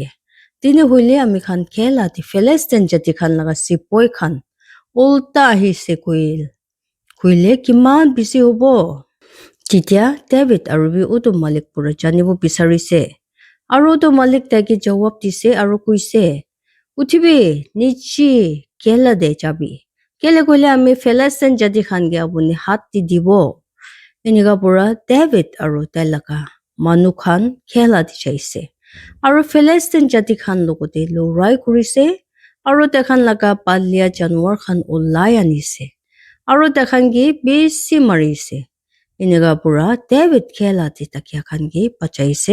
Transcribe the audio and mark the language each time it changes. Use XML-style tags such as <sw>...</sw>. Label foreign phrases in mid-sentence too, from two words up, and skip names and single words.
<nag>Tine huile ami khan kela ti Philistine jati khan laga sipoi khan ulta ahi se kuile kiman bisi hobo. Titya David arubi utu malik pura janibo bisarise. Aru utu malik tagi jawab dise aru kuise, utibi nichi kela de jabi. Kele kuile ami Philistine jati khan ge abuni hat di dibo. Eniga pura David aru telaka manu khan kela di jaise. Aru Philistine jati khan logote lorai kurise. Aru tekhan laga palia janwar khan ulai anise. Aru tekhan gi bisi marise. Eniga pura David kela di takia khan gi pachaise.</nag>